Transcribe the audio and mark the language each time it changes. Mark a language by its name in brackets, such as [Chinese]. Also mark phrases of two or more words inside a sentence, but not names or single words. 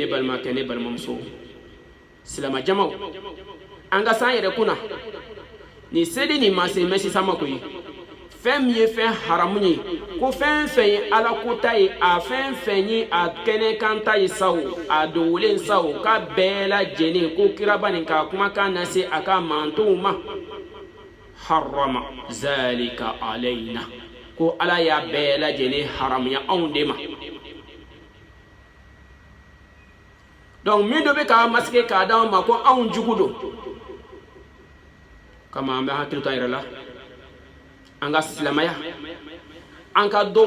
[Bambara] balimakɛ ne balimamuso silama jamaw an ka san yɛrɛ kunna ni seli ni ma se mɛ sisan ma koyi fɛn min ye fɛn haramu ye ko fɛn fɛn ye ala kota ye a fɛn fɛn ye a kɛnɛ kan ta ye sa o a dogolen sa o k'a bɛɛ lajɛlen ko kiraba nin ka kumakan lase a ka mantonw ma [Arabic] حرام ذلك علينا [Bambara] ko ala y'a bɛɛ lajɛlen haramuya anw de ma donc min dɔ bɛ k'a masakɛ k'a d'anw ma ko anw jugu don kama an bɛ hakili to an yɛrɛ la an ka silamɛya an ka dɔw